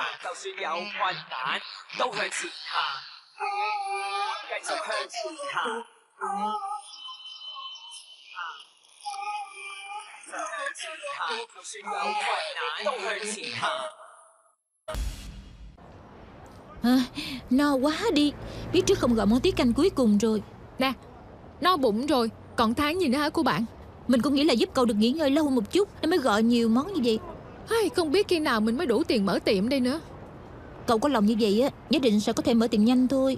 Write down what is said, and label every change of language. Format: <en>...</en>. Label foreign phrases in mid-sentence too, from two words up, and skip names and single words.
<yue>就算有困難，都向前行，繼續向前行。就算有困難都向前行。</yue> <vi>No quá đi. Biết trước không gọi món tiết canh cuối cùng rồi. Nè, no bụng rồi, còn tháng gì nữa hả cô bạn? Mình cũng nghĩ là giúp cậu được nghỉ ngơi lâu một chút nên mới gọi nhiều món như vậy. Không biết khi nào mình mới đủ tiền mở tiệm đây nữa. Cậu có lòng như vậy á, nhất định sẽ có thể mở tiệm nhanh thôi.</vi>